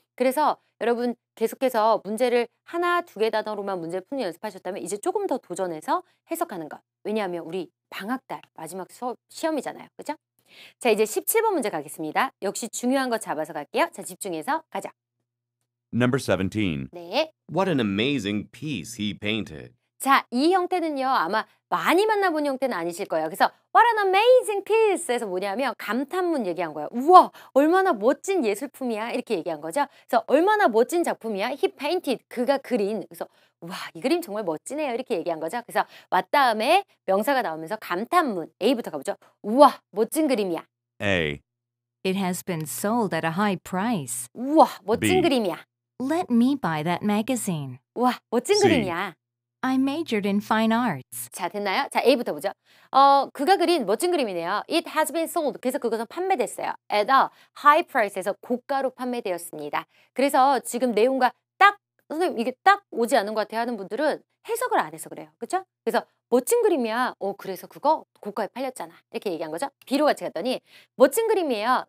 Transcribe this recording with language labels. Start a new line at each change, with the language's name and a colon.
Korean: 그래서 여러분 계속해서 문제를 하나, 두 개 단어로만 문제 푸는 연습하셨다면 이제 조금 더 도전해서 해석하는 것. 왜냐하면 우리 방학달 마지막 수업 시험이잖아요. 그죠? 자, 이제 17번 문제 가겠습니다. 역시 중요한 거 잡아서 갈게요. 자, 집중해서 가자.
English: Number 17.
Korean: 네.
English: What an amazing piece he painted.
Korean: 자, 이 형태는요, 아마 많이 만나본 형태는 아니실 거예요. 그래서
English: What an amazing piece
Korean: 에서 뭐냐면 감탄문 얘기한 거예요. 우와, 얼마나 멋진 예술품이야. 이렇게 얘기한 거죠. 그래서 얼마나 멋진 작품이야.
English: He painted,
Korean: 그가 그린. 그래서 와, 이 그림 정말 멋지네요. 이렇게 얘기한 거죠. 그래서 왔 다음에 명사가 나오면서 감탄문, A부터 가보죠. 우와, 멋진 그림이야.
English: A. It has been sold at a high price.
Korean: 우와, 멋진
English: B.
Korean: 그림이야.
English: Let me buy that magazine.
Korean: 우와, 멋진
English: C.
Korean: 그림이야.
English: I majored in fine arts.
Korean: 자, 됐나요? 자, A부터 보죠. 그가 그린 멋진 그림이네요.
English: It has been sold.
Korean: 그래서 그것은 판매됐어요.
English: At a high price
Korean: 에서 고가로 판매되었습니다. 그래서 지금 내용과 딱, 선생님 이게 딱 오지 않은 것 같아요 하는 분들은 해석을 안 해서 그래요. 그쵸? 그래서 멋진 그림이야. 그래서 그거 고가에 팔렸잖아. 이렇게 얘기한 거죠. B로 같이 갔더니 멋진 그림이에요.